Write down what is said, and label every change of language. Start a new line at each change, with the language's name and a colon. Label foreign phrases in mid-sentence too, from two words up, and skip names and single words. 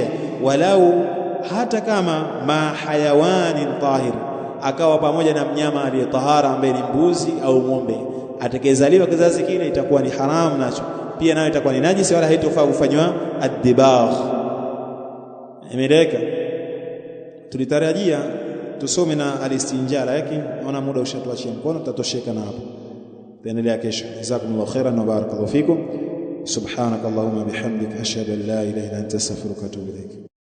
Swahili: Walau, hata kama
Arabic: مع حيوان طاهر,
Swahili: akawa pamoja na mnyama aliyetahara ambaye ni mbuzi au ng'ombe, atakayezaliwa kizazi kile itakuwa ni haramu nacho pia, nayo itakuwa ni najisi, wala haitofaa kufanywa ad-dibagh. Imeleka. Tulitarajia tusome na al-istinja, lakini naona muda ushatuachia mkono, tutatosheka na hapo. Tuendelea kesho.
Arabic: جزاكم الله خيرا وبارك الله فيكم. سبحانك اللهم وبحمدك أشهد أن لا إله إلا أنت أستغفرك وأتوب إليك.